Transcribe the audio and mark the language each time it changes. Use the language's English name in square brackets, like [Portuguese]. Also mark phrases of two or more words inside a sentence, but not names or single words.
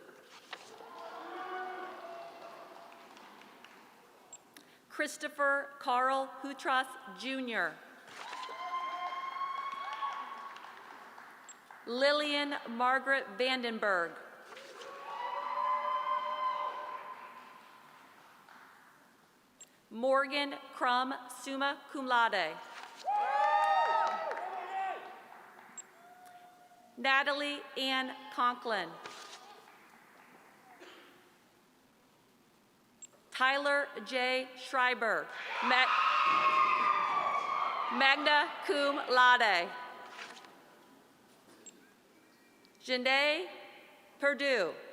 [English] Christopher Carl Hutras Jr. Lillian Margaret Vandenberg. Morgan Crum, [Latin] summa cum laude. [English] Natalie Ann Conklin. Tyler J. Schreiber, [Latin] magna cum laude. [English] Janae Perdue.